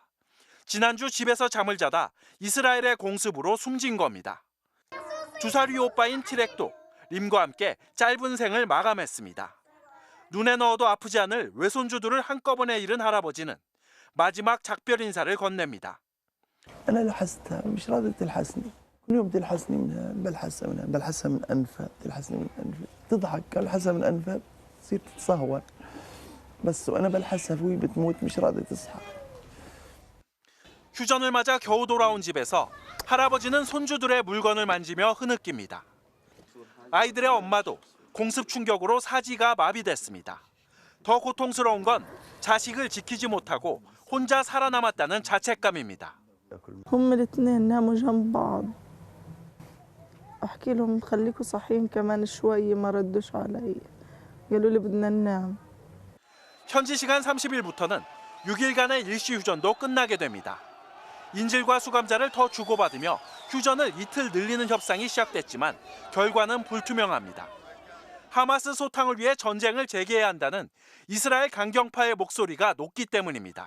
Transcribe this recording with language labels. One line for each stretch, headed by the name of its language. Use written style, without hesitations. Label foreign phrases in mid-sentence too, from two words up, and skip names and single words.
Korean: 지난주 집에서 잠을 자다 이스라엘의 공습으로 숨진 겁니다. 2살 위 오빠인 티렉도 림과 함께 짧은 생을 마감했습니다. 눈에 넣어도 아프지 않을 외손주들을 한꺼번에 잃은 할아버지는 마지막 작별 인사를 건넵니다.
Arabic: أنا لحستها مش راضية تلحسني كل يوم تلحسني منها بلحسها من أنفها تلحسني من أنفها تضحك بلحسها من أنفها تصير تتصهور بس وأنا بلحسها وهي بتموت مش راضية تصحى.
Korean: 휴전을 맞아 겨우 돌아온 집에서 할아버지는 손주들의 물건을 만지며 흐느낍니다. 아이들의 엄마도 공습 충격으로 사지가 마비됐습니다. 더 고통스러운 건 자식을 지키지 못하고 혼자 살아남았다는 자책감입니다.
Arabic: هم الاثنين ناموا جنب بعض احكي لهم خليكم صاحيين كمان شوي ما ردوش علي قالوا لي بدنا ننام.
Korean: 현지 시간 30일부터는 6일간의 일시 휴전도 끝나게 됩니다. 인질과 수감자를 더 주고받으며 휴전을 이틀 늘리는 협상이 시작됐지만 결과는 불투명합니다. 하마스 소탕을 위해 전쟁을 재개해야 한다는 이스라엘 강경파의 목소리가 높기 때문입니다.